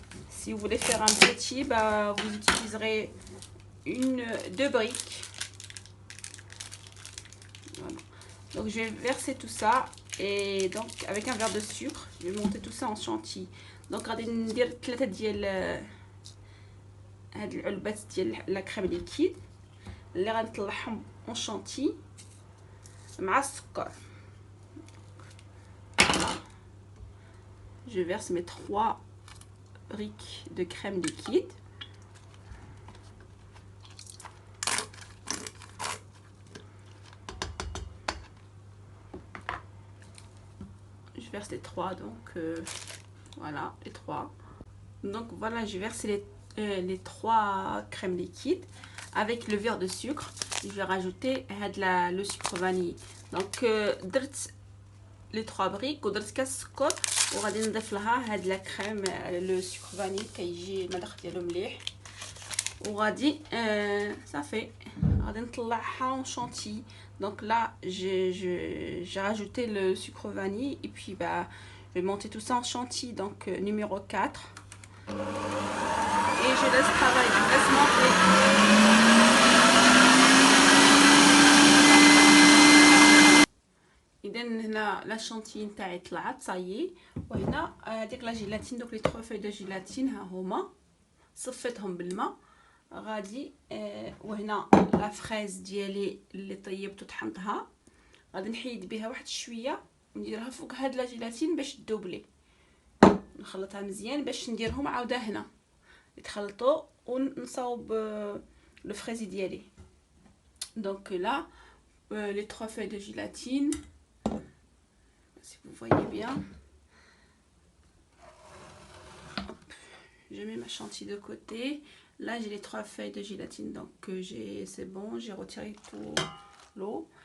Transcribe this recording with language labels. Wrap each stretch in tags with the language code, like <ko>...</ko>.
<fr>Si vous voulez faire un petit, vous utiliserez 2 briques. Voilà. Donc je vais verser tout ça et donc avec un verre de sucre, je vais monter tout ça en chantilly.</fr> <ar>Donc غادي ندير 3 ديال هاد العلبات ديال لا كريم ليكيد اللي غنطلعهم اون شانتي مع السكر.</ar> <fr>Je verse mes 3 briques de crème liquide. Je verse les 3, donc voilà les 3. Donc voilà, je verse les 3 crèmes liquides avec le verre de sucre. Je vais rajouter le sucre vanille.</fr> <ar>Donc درت les 3 briques ودرت كاس سكر وغادي نضيف لها هاد لا كريم لو سكر فاني كيجي المذاق ديالو مليح وغادي صافي غادي نطلعها en chantilly.</ar> <fr>Donc là j'ai rajouté le sucre vanille et puis Je vais monter tout ça en chantilly, donc numéro 4. Et je laisse travailler, je laisse monter.</fr> <ar>إذا هنا لا شانتي نتاعي طلعت صايي، وهنا هذيك لا جيلاتين، دوك لي 3 فوي دو جيلاتين ها هما صفيتهم بالماء غادي. وهنا لا فريز ديالي اللي طيبت وطحنتها غادي نحيد بها واحد شويه ونديرها فوق هاد لا جيلاتين باش تدوبلي. نخلطها مزيان باش نديرهم عاوده هنا يتخلطوا ونصاوب لو فريزي ديالي.</ar> <fr>دونك لا les 3 feuilles de gélatine, si vous voyez bien. Hop, je mets ma chantilly de côté. Là j'ai les 3 feuilles de gélatine, donc c'est bon, j'ai retiré tout l'eau.</fr>